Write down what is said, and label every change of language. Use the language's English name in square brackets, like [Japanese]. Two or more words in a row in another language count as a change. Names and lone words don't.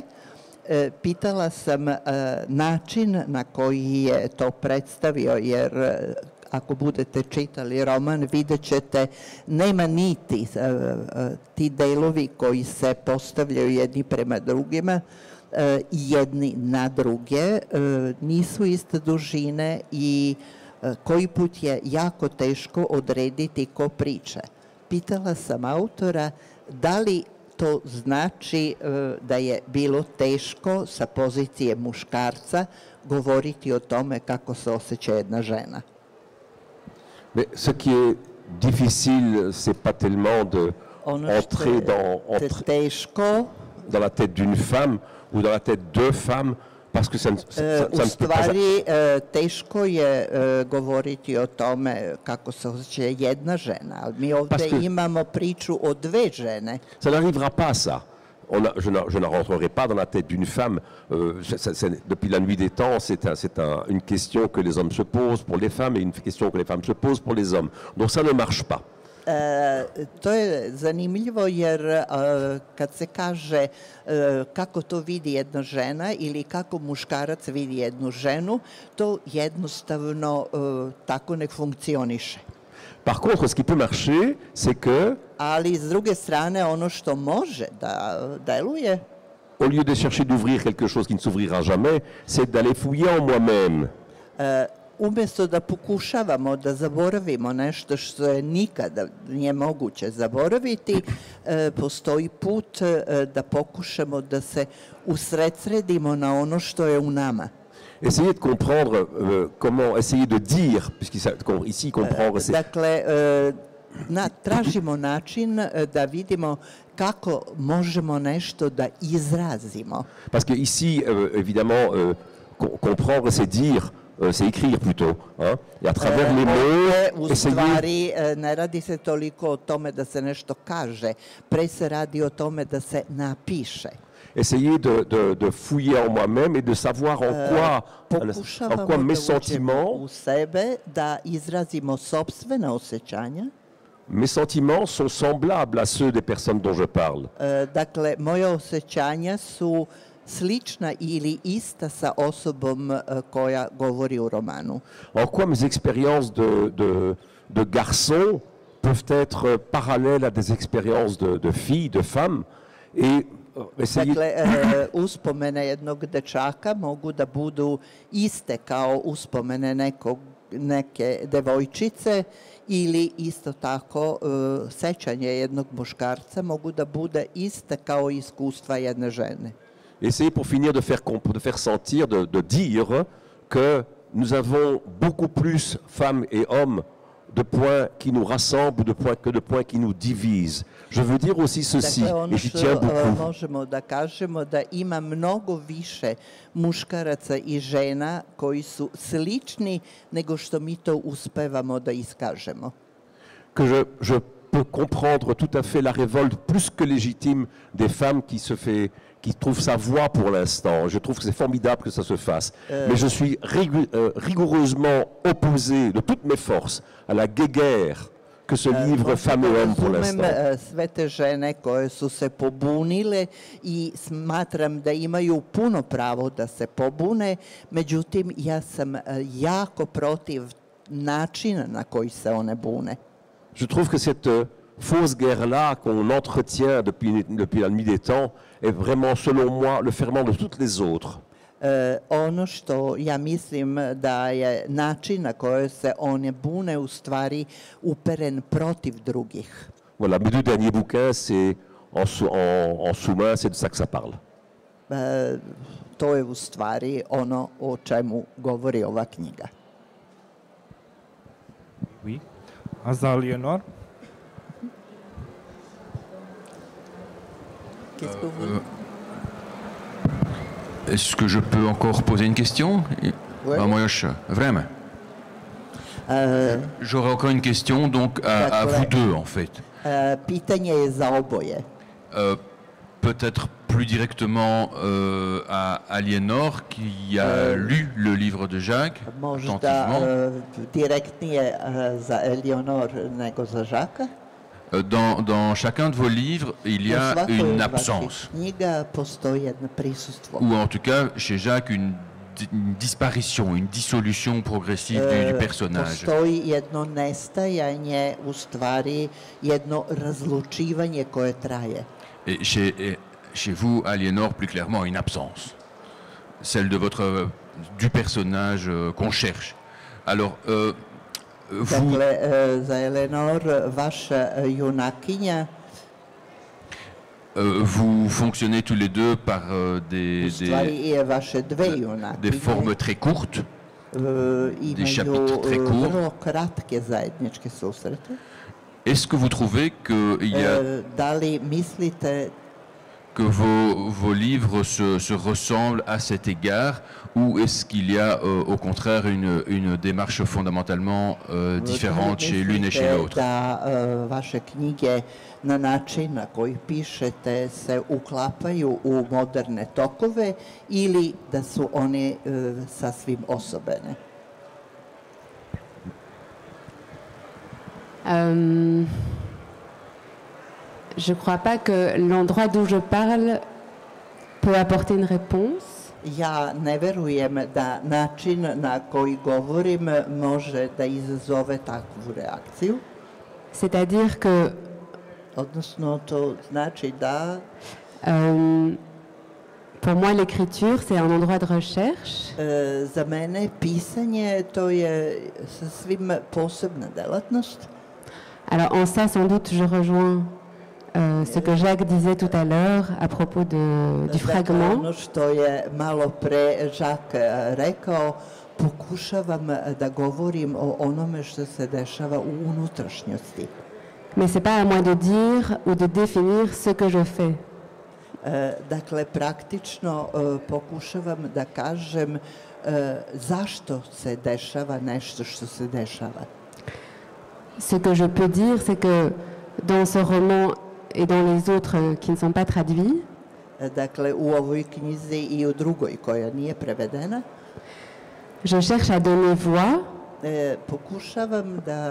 [Serbian] Pitala sam način na koji je to predstavio, jer ako budete čitali roman, vidjet ćete, nema niti ti delovi koji se postavljaju jedni prema drugima, jedni na druge, nisu iste dužine i koji put je jako teško odrediti ko priča. Pitala sam autora da li to znači da je bilo teško sa pozicije muškarca govoriti o tome kako se osjeća jedna žena. [French] Mais ce qui est difficile, c'est pas tellement d'entrer dans la tête d'une femme ou dans la tête de femmes, parce que ça ne peut pas... [Serbian] Teško je govoriti o tome kako se osjeća jedna žena, ali mi ovdje imamo priču o dve žene. [French] Ça n'arrivera pas à ça. Je ne rentrerai pas dans la tête d'une femme. Depuis la nuit des temps, c'est une question que les hommes se posent pour les femmes et une question que les femmes se posent pour les hommes. Donc ça ne marche pas. [Serbian] To je zanimljivo jer kad se kaže kako to vidi jedna žena ili kako muškarac vidi jednu ženu, to jednostavno tako ne funkcioniše. [French] Par contre, ce qui peut marcher, c'est que... [Serbian] Ali s druge strane, ono što može da deluje... [French] Au lieu de chercher d'ouvrir quelque chose qui ne s'ouvrira jamais, c'est d'aller fouiller en moi-même. [Serbian] Umjesto da pokušavamo da zaboravimo nešto što je nikada nije moguće zaboraviti, postoji put da pokušamo da se usredsredimo na ono što je u nama. [French] Essayer de comprendre comment essayer de dire, puisqu'ici comprendre c'est... [Serbian] Dakle, tražimo način da vidimo kako možemo nešto da izrazimo. [French] Parce que ici, évidemment, comprendre c'est dire, c'est écrire plutôt. Hein? Et à travers les mots, [Serbian] u stvari ne radi se toliko o tome da se nešto kaže, pre se radi o tome da se napiše. [French] Essayer de fouiller en moi-même et de savoir en quoi mes sentiments... [Serbian] u sebe, da izrazimo sopstvena osjećanja. [French] Mes sentiments sont semblables à ceux des personnes dont je parle. [Serbian] Dakle, moje osjećanja su slična ili ista sa osobom koja govori u romanu. [French] En quoi mes expériences de garçons peuvent être parallèles à des expériences de filles, de femmes, et essayer... [Serbian] Dakle, uspomene jednog dečaka mogu da budu iste kao uspomene neke devojčice, ili isto tako sećanje jednog muškarca mogu da bude iste kao iskustva jedne žene. [French] Essayer pour finir de faire sentir, de dire que nous avons beaucoup plus, femmes et hommes, de points qui nous rassemblent que de points qui nous divisent. Je veux dire aussi ceci, [Serbian] Dakle, ono [French] et j'y tiens [Serbian] što [French] beaucoup. [Serbian] možemo da kažemo da ima mnogo više muškaraca i žena koji su slični nego što mi to uspevamo da iskažemo. [French] Que je peux comprendre tout à fait la révolte plus que légitime des femmes qui trouvent sa voie pour l'instant. Je trouve que c'est formidable que ça se fasse. Mais je suis rigoureusement opposé de toutes mes forces à la guéguerre que se livrent femmes et hommes pour l'instant. [Serbian] Sve te žene koje su se pobunile i smatram da imaju puno pravo da se pobune, međutim ja sam jako protiv načina na koji se one bune. [French] Je trouve que cette fausse guerre-là qu'on entretient depuis la nuit des temps est vraiment, selon moi, le ferment de toutes les autres. [Serbian] Ono što ja mislim da je način na koji se one bune u stvari uperen protiv drugih. [French] Voilà, mes deux derniers bouquins, c'est en sous-main, c'est de ça que ça parle. [Serbian] To je u stvari ono o čemu govori ova knjiga. [French] Oui. Azalienor. Est-ce que je peux encore poser une question? Vraiment. J'aurais encore une question donc à vous deux en fait. [Serbian] Pitanje je za oboje. [French] Peut-être plus directement à Aliénor qui a lu le livre de Jacques attentivement. [Serbian] Direktnije za Eleonor nego za Žaka. [French] Dans chacun de vos livres, il y a une absence. Ou en tout cas, chez Jacques, une disparition, une dissolution progressive du personnage. [Serbian] Postoji jedno nestajanje, u stvari jedno razlučivanje koje traje. [French] Et chez vous, Aliénor, plus clairement, une absence. Celle du personnage qu'on cherche. Alors, vous... [Serbian] Dakle, za Eleonor, vaša junakinja, [French] vous fonctionnez tous les deux par des formes très courtes, des chapitres très courts. Est-ce que vous trouvez que vos livres se ressemblent à cet égard, ou est-ce qu'il y a au contraire une démarche fondamentalement différente chez l'une et chez l'autre? [Serbian] Na način na koji pišete se uklapaju u moderne tokove ili da su one sasvim osobene? [French] Je ne crois pas que l'endroit d'où je parle peut apporter une réponse. [Serbian] Ja ne verujem da način na koji govorim može da izazove takvu reakciju. [French] C'est-à-dire que [Serbian] Odnosno, to znači da... [French] Pour moi, l'écriture, c'est un endroit de recherche. [Serbian] Za mene pisanje to je sasvim posebna delatnost. [French] Alors en ça, sans doute, je rejoins ce que Jacques disait tout à l'heure à propos du fragment. [Serbian] Ono što je malo pre Jacques rekao, pokušavam da govorim o onome što se dešava u unutrašnjosti. [French] Mais ce n'est pas à moi de dire ou de définir ce que je fais. [Serbian] Dakle, praktično pokušavam da kažem zašto se dešava nešto što se dešava. [French] Ce que je peux dire, c'est que dans ce roman et dans les autres qui ne sont pas traduits, [Serbian] dakle, u ovoj knjizi i u drugoj koja nije prevedena, [French] je cherche à donner voix [Serbian] pokušavam da